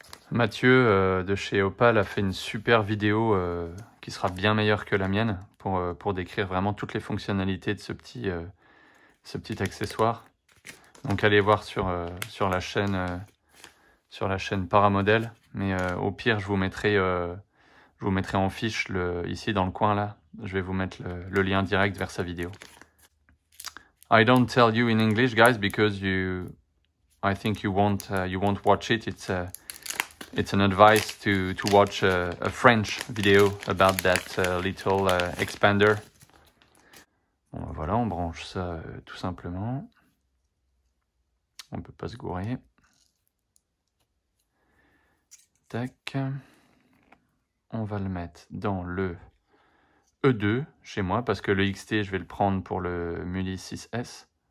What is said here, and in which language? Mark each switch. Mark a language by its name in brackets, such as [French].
[French] Mathieu de chez Opal a fait une super vidéo qui sera bien meilleure que la mienne pour décrire vraiment toutes les fonctionnalités de ce petit accessoire. Donc allez voir sur la chaîne Paramodel, mais au pire je vous mettrai en fiche ici dans le coin là. Je vais vous mettre le lien direct vers sa vidéo. [English] I don't tell you in English, guys, because I think you won't watch it. It's an advice to watch a French video about that little expander. [French] Bon, voilà, on branche ça tout simplement. On peut pas se gourer. Tac. On va le mettre dans le E2 chez moi, parce que le XT, je vais le prendre pour le Muli 6S.